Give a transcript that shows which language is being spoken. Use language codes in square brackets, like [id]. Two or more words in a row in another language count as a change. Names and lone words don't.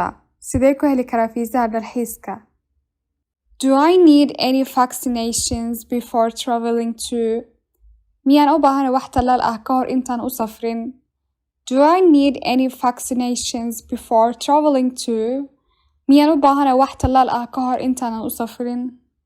[so] Sidee ku heli karaa fiisaha dalxiiska? [en] Do I need any vaccinations before traveling to? [so] Miyaan u baahanay wax tallaal ah ka hor intaan u safrin? [en] Do I need any vaccinations before traveling to? [so] Miyaan u baahanay wax tallaal ah ka hor intaanan u safrin?